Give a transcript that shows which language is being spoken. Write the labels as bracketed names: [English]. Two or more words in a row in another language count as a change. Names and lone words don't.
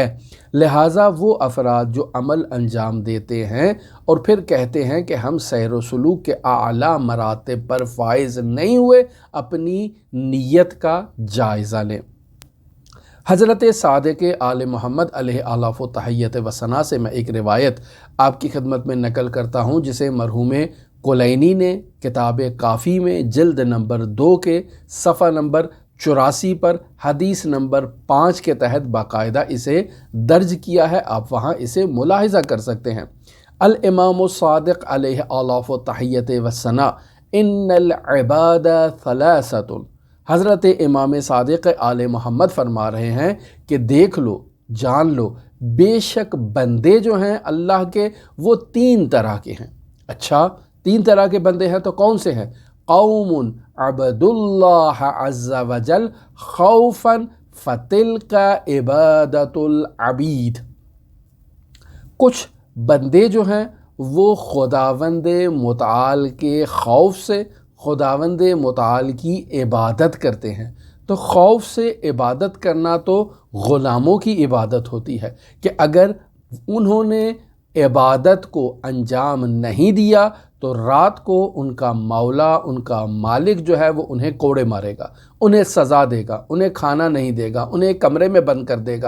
[Urdu] لہٰذا وہ افراد جو عمل انجام دیتے ہیں اور پھر کہتے ہیں کہ ہم سیر و سلوک کے اعلیٰ مراتب پر فائز نہیں ہوئے، اپنی نیت کا جائزہ لیں۔ حضرت صادق آل محمد [Arabic] علیہ آلاف و تحیت و ثنا [Urdu] سے میں ایک روایت آپ کی خدمت میں نقل کرتا ہوں جسے مرحوم کلینی نے کتاب کافی میں جلد نمبر 2 کے صفحہ نمبر 84 پر حدیث نمبر 5 کے تحت باقاعدہ اسے درج کیا ہے، آپ وہاں اسے ملاحظہ کر سکتے ہیں۔ [Arabic] الامام الصادق علیہ آلاف و تحیت و ثنا ان العباد ثلاثۃ، [Urdu] حضرت امام صادق آل محمد فرما رہے ہیں کہ دیکھ لو، جان لو، بے شک بندے جو ہیں اللہ کے وہ 3 طرح کے ہیں۔ اچھا 3 طرح کے بندے ہیں تو کون سے ہیں؟ [Arabic] قوم عبد اللہ عز وجل خوفا فتلک عبادت العبید، [Urdu] کچھ بندے جو ہیں وہ خداوند متعال کے خوف سے خداوند متعال کی عبادت کرتے ہیں۔ تو خوف سے عبادت کرنا تو غلاموں کی عبادت ہوتی ہے کہ اگر انہوں نے عبادت کو انجام نہیں دیا تو رات کو ان کا مولا، ان کا مالک جو ہے وہ انہیں کوڑے مارے گا، انہیں سزا دے گا، انہیں کھانا نہیں دے گا، انہیں کمرے میں بند کر دے گا۔